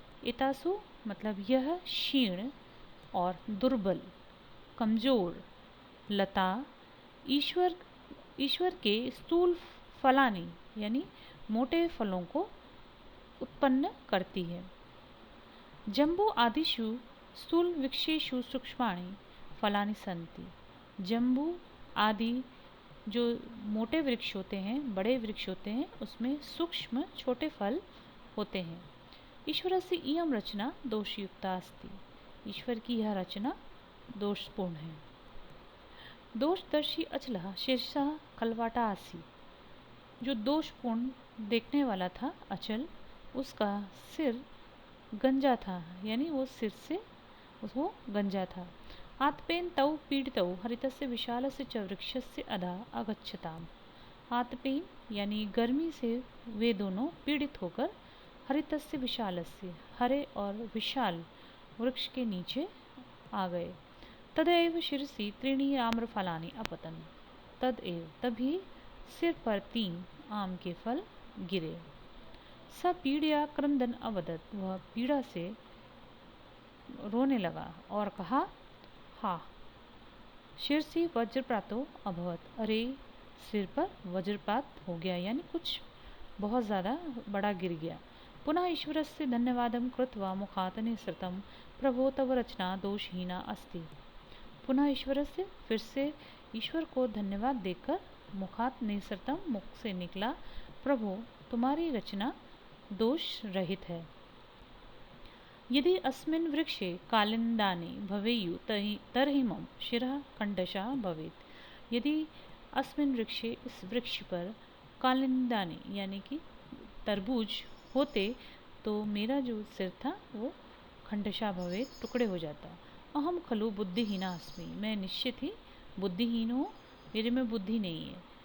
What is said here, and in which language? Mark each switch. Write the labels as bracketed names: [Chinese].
[Hindi] एतासु मतलब यह क्षीण और दुर्बल, कमजोर लता ईश्वर के [Sanskrit] स्थूल फलानि [Hindi] यानी मोटे फलों को उत्पन्न करती है। [Sanskrit] जम्बू आदिषु स्थूल वृक्षेषु सूक्ष्माणि फलानि सन्ति। [Hindi] जम्बू आदि जो मोटे वृक्ष होते हैं, बड़े वृक्ष होते हैं, उसमें सूक्ष्म छोटे फल होते हैं। [Sanskrit] ईश्वरस्य इयं रचना दोषयुक्ता अस्ति। [Hindi] ईश्वर की यह रचना दोषपूर्ण है। [Sanskrit] दोषदर्शी अचलः शीर्षः खलवाटा आसीत्। [Hindi] जो दोषपूर्ण देखने वाला था अचल, उसका सिर गंजा था, यानी वो सिर से वो गंजा था। [Sanskrit] आतपेन तौ पीडितौ हरितस्य विशालस्य च वृक्षस्य अधः अगच्छताम्। [Hindi] आतपेन यानी गर्मी से वे दोनों पीड़ित होकर [Sanskrit] हरितस्य विशालस्य [Hindi] हरे और विशाल वृक्ष के नीचे आ गए। [Sanskrit] तदैव शिरसि त्रीणि आम्रफलानि अपतन्। [Hindi] तदैव तभी सिर पर 3 आम के फल गिरे। [Sanskrit] स पीड़या क्रंदन अवदत्। [Hindi] वह पीड़ा से रोने लगा और कहा, हाँ, [Sanskrit] शिरसि वज्रपातो अभवत्। [Hindi] अरे, सिर पर वज्रपात हो गया, यानी कुछ बहुत ज़्यादा बड़ा गिर गया। [Sanskrit] पुनः ईश्वरस्य धन्यवादं कृत्वा मुखात् निःसृतं, प्रभो तव रचना दोषहीना अस्ति। पुनः ईश्वरस्य, [Hindi] फिर से ईश्वर को धन्यवाद देकर [Sanskrit] मुखात् निःसृतं, [Hindi] मुख से निकला, प्रभो तुम्हारी रचना दोष रहित है। [Sanskrit] यदि अस्मिन् वृक्षे कालिंदानि भवेयु तर्हि मम शिरः खण्डशः भवेत्। यदि अस्मिन् वृक्षे, [Hindi] इस वृक्ष पर, कालिंदानि यानी कि तरबूज होते तो मेरा जो सिर था वो [Sanskrit] खण्डशः भवेत्, [Hindi] टुकड़े हो जाता। [Sanskrit] अहम खलु बुद्धिहीना अस्मि। [Hindi] मैं निश्चित ही बुद्धिहीन हूँ, मेरे में बुद्धि नहीं है।